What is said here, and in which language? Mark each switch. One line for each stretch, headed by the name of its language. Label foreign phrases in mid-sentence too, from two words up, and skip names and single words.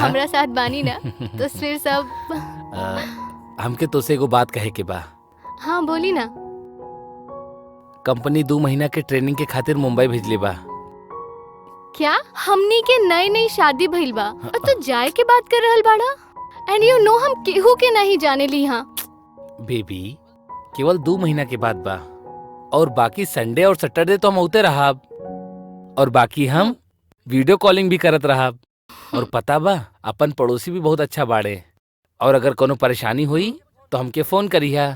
Bhojpuri: हमरा साथ बानी ना, तो फिर सब। हमके तोसे एगो बात कहे के बा। हाँ, बोली ना। कंपनी 2 महीना के ट्रेनिंग के खातिर मुंबई भेजले बा। क्या हमनी के नई नई शादी भइल बा और तू जाए के बात कर रहल बाड़ा?
English: and you know
Bhojpuri: हम केहू के नहीं जाने ली। हाँ बेबी, केवल 2 महीना के बाद बा। और बाकी संडे और सैटरडे तो हम होते रहाब। और बाकी हम
English: video calling
Bhojpuri: भी करत रहाब। और पता बा, अपन पड़ोसी भी बहुत अच्छा बाड़े। और अगर कोनो परेशानी हुई तो हमके फोन करिहा।